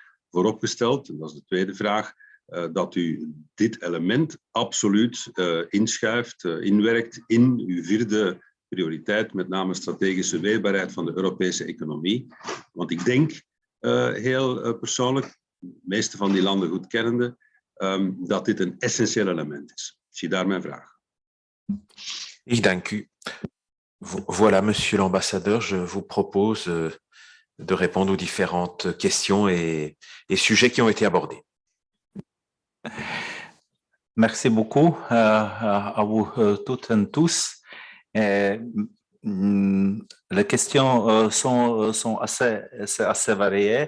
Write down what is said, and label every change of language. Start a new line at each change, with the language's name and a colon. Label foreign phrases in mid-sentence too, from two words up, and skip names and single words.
Dutch: Vooropgesteld, en dat is de tweede vraag, dat u dit element absoluut inschuift, inwerkt in uw vierde prioriteit, met name strategische weerbaarheid van de Europese economie. Want ik denk, heel persoonlijk, de meeste van die landen goed kennende, dat dit een essentieel element is. Zie daar mijn vraag. Ik dank u.
French: Voilà, monsieur l'ambassadeur, je vous propose de répondre aux différentes questions et sujets qui ont été abordés. Merci beaucoup à vous toutes et tous. Les questions sont assez variées.